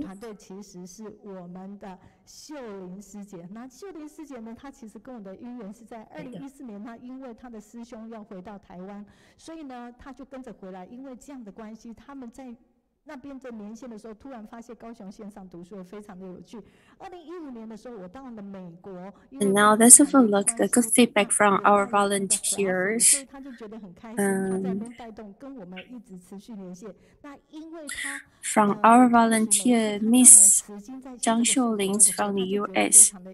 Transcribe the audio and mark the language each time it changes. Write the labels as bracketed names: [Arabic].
[Chinese] 团队其实是我们的秀玲师姐。那秀玲师姐呢，她其实跟我的姻缘是在2014年，她因为她的师兄要回到台湾，所以呢，她就跟着回来。因为这样的关系，他们在那边的年限的时候，突然发现高雄线上读书非常的有趣。 2015年的时候，我到了美国。 [English] And now let's have a look at the good feedback from our volunteers. [Chinese] 所以他就觉得很开心，他在那边带动，跟我们一直持续连线。那因为他 [English] From our volunteer, Miss Zhang Xiulin from the U.S.